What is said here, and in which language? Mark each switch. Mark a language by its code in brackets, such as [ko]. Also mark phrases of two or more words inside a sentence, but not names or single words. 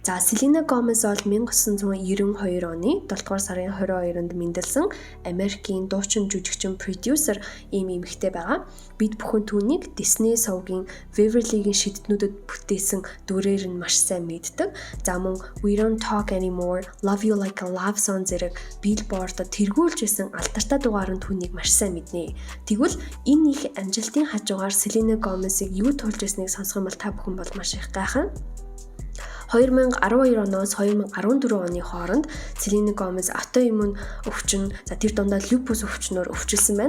[mn] За Selena Gomez бол 1992 оны 7 дугаар сарын 22-нд мэндэлсэн Америкийн дуучин жүжигчин продюсер ийм эмэгтэй байгаа. Бид бүхэн түүнийг Disney сувгийн Waverly-гийн шидэднүүдэд бүтээсэн дүрээр нь маш сайн мэддэг. За мөн We Don't Talk Anymore, Love You Like a Love Song зэрэг Billboard-д тэргүүлж байсан алдартай дугаар нь түүнийг маш сайн мэднэ. Тэгвэл энэ их амжилтын хажуугаар Selena Gomez-ыг юу тулж байсныг сонсох юм бол та бүхэн бол маш их гайхна. 2012 оноос 2014 оны хооронд Selena Gomez автоиммун өвчин, тэр дундаа lupus өвчнөөр өвчлсөн байна.